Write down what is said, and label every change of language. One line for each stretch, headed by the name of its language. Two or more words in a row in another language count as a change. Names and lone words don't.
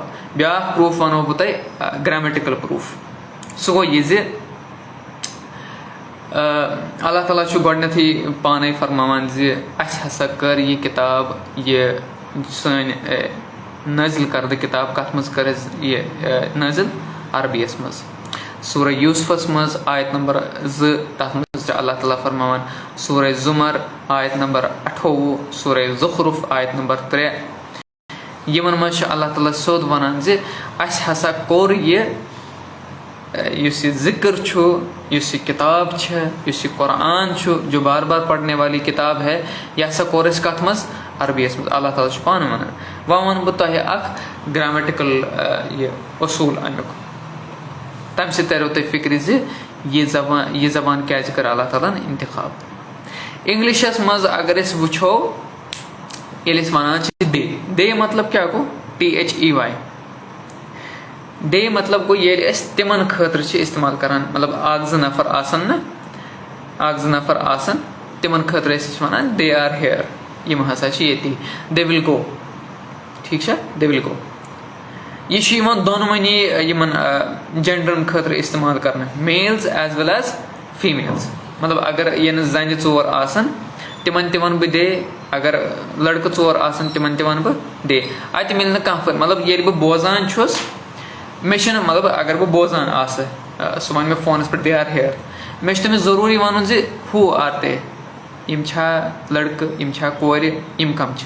Kashmiri: بیاکھ پروٗف وَنو بہٕ تۄہہِ،
English: grammatical proof.
Kashmiri: سُہ گوٚو یہِ زِ اللہ تعالیٰ چھُ گۄڈٕنیتھٕے پانے فرماوان زِ اَسہِ ہسا کٔر یہِ کِتاب، یہِ سٲنۍ نٲزِل کردٕ کِتاب کَتھ منٛز کٔر اَسہِ یہِ نٲزِل؟ عربی یس منٛز. سورہ یوٗسفس منٛز آیت نمبر 2 تَتھ منٛز چھِ اللہ تعالیٰ فرماوان. سورہ زُمر آیت نمبر 28، سورہ زخرف آیت نمبر 3. یِمن منٛز چھُ اللہ تعالیٰ سیوٚد وَنان زِ اَسہِ ہسا کوٚر یہِ یُس یہِ ذِکر چھُ یُس یہِ کِتاب چھِ یُس یہِ قرآن چھُ
Urdu: جو بار بار پَرنے والی کِتاب ہے
Kashmiri: یہِ ہسا کوٚر اَسہِ کَتھ منٛز عربیَس منٛز اللہ تعالیٰ چھُ پانہٕ وَنان. وۄنۍ وَنہٕ بہٕ تۄہہِ اکھ گرٛیمٮ۪ٹِکَل یہِ اصوٗل اَمیُک تَمہِ سۭتۍ تَریو تۄہہِ فِکرِ زِ یہِ زبان کیٛازِ کٔر اللہ تعالیٰ ہن اِنتِخاب. اِنگلِشَس منٛز اگر أسۍ وٕچھو ییٚلہِ أسۍ وَنان چھِ دے مطلب کیٛاہ گوٚو THEY. دے مطلب گوٚو ییٚلہِ أسۍ تِمن خٲطرٕ چھِ اِستعمال کران مطلب اکھ زٕ نفر آسن تِمن خٲطرٕ أسۍ چھِ وَنان
English: they are here
Kashmiri: یِم ہسا چھِ ییٚتی
English: they will go.
Kashmiri: ٹھیٖک چھا
English: they will go.
Kashmiri: یہِ چھُ یِوان دۄنوٕنی یِمن جینڈرن خٲطرٕ اِستعمال کرنہٕ
English: males as well as females.
Kashmiri: مطلب اگر یَنہٕ زنہِ 4 آسن تِمن تہِ وَنہٕ بہٕ دے اگر لڑکہٕ 4 آسن تِمن تہِ وَنہٕ بہٕ دے. اَتہِ مِلہِ نہٕ کانٛہہ فرق مطلب ییٚلہِ بہٕ بوزان چھُس مےٚ چھُنہٕ مطلب اگر بہٕ بوزان آسہٕ سُہ وَنہِ مےٚ فونس پٮ۪ٹھ
English: they are here
Kashmiri: مےٚ چھُ تٔمِس ضروٗری وَنُن زِ
English: who are they
Kashmiri: یِم چھا لڑکہٕ یِم چھا کورِ یِم کَم چھِ.